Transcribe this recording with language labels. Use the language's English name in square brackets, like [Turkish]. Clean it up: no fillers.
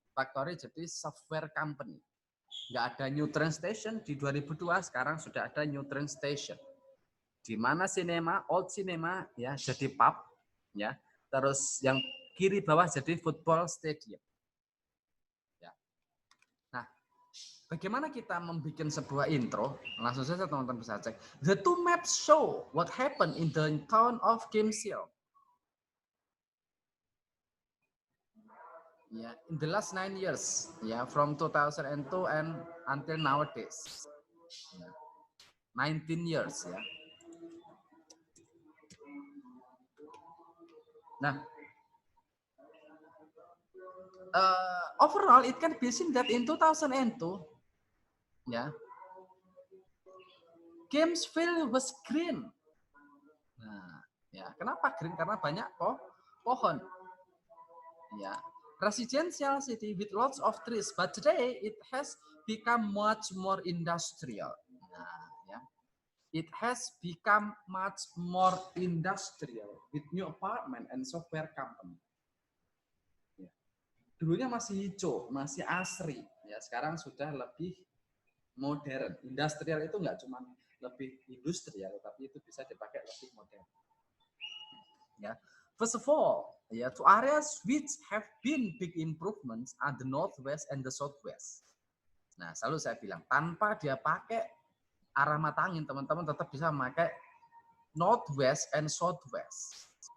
[Indonesian] Factory jadi software company. Nggak ada new train station di 2002, sekarang sudah ada new train station. Di mana cinema, old cinema ya jadi pub ya. Terus yang kiri bawah jadi football stadium. Ya. Nah, bagaimana kita membuat sebuah intro? Langsung saja teman-teman bisa cek. [English] The two maps show what happened in the town of Kimsil. Ya, in the last 9 years, ya, from 2002 and until nowadays. Ya. 19 years ya. Nah, overall it can be seen that in 2002, ya, Gainesville was green. [Indonesian] Nah, ya, kenapa green? Karena banyak pohon. [English] Ya, residential city with lots of trees, but today it has become much more industrial. Nah, ya, it has become much more industrial with new apartment and software company. [Indonesian] Ya. Dulunya masih hijau, masih asri. Ya, sekarang sudah lebih modern. Industrial itu nggak cuma lebih industrial, tapi itu bisa dipakai lebih modern. [English] Ya, first of all, ya, two areas which have been big improvements are the northwest and the southwest. [Indonesian] Nah, selalu saya bilang tanpa dia pakai arah mata angin, teman-teman tetap bisa memakai northwest and southwest.